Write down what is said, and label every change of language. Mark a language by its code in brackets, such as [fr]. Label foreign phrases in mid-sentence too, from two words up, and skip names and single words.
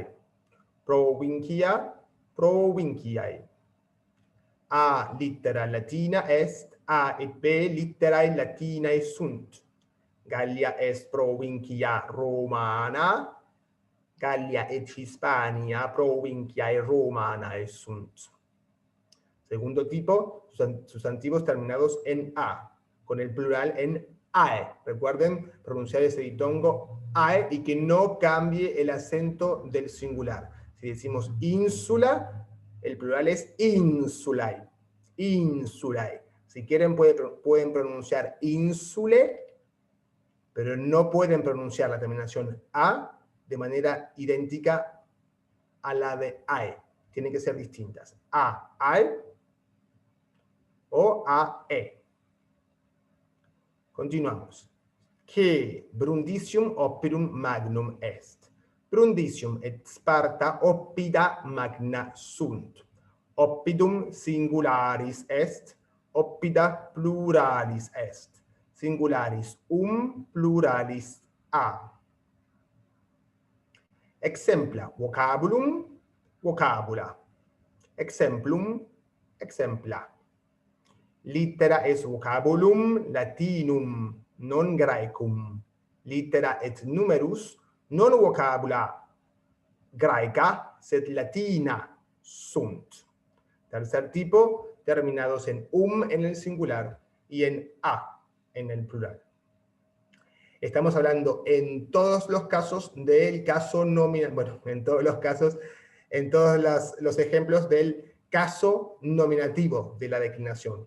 [la] Provincia, provinciae. A littera latina est, A et B litterae latinae sunt. Gallia est provincia romana, Gallia et Hispania provinciae romanae sunt. [es] Segundo tipo, sustantivos terminados en A, con el plural en AE. Recuerden pronunciar ese ditongo AE y que no cambie el acento del singular. Si decimos ínsula, el plural es insulae. [la] Insulae. [es] Si quieren pueden pronunciar insule, pero no pueden pronunciar la terminación A de manera idéntica a la de AE. Tienen que ser distintas. A, AE o AE. Continuamos. [la] Que Brundisium oppidum magnum est. Brundisium et Sparta oppida magna sunt. Oppidum singularis est, oppida pluralis est. Singularis pluralis a. Exempla, vocabulum, vocabula. Exemplum, exempla. Littera est vocabulum latinum, non graecum. Littera et numerus, non vocabula graeca, sed latina sunt. [es] Tercer tipo, terminados en en el singular y en a en el plural. Estamos hablando en todos los casos del caso nominal, bueno, en todos los casos, en todos los ejemplos del caso nominativo de la declinación.